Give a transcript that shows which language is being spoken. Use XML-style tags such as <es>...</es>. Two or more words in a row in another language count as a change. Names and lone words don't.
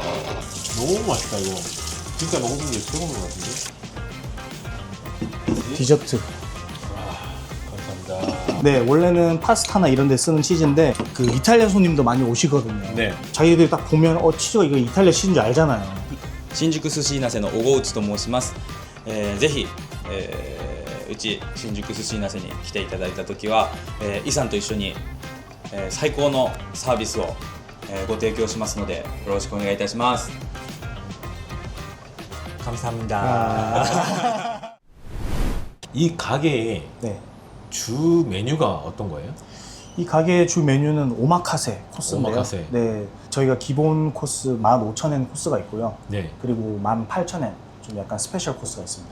<ko>너무 맛있다 이거. 진짜 먹어본 게 최고인 것 같은데. 디저트. 감사합니다. 네, 원래는 파스타나 이런 데 쓰는 치즈인데 그 이탈리아 손님도 많이 오시거든요. 네. 자기들이 딱 보면 치즈가 이거 이탈리아 치즈인 줄 알잖아요.</ko> <ja>新宿寿司いなせの小河内と申します、ぜひ、うち新宿寿司いなせに来ていただいた時は、イさんと一緒に、最高のサービスを、ご提供しますのでよろしくお願いいたします。감사합니다.</ja> <ko>이 가게의 네. 주 메뉴가 어떤 거예요? 이 가게의 주 메뉴는 오마카세 코스인데요. 오마카세. 네, 저희가 기본 코스 15,000엔 코스가 있고요. 네. 그리고 18,000엔 좀 약간 스페셜 코스가 있습니다.</ko>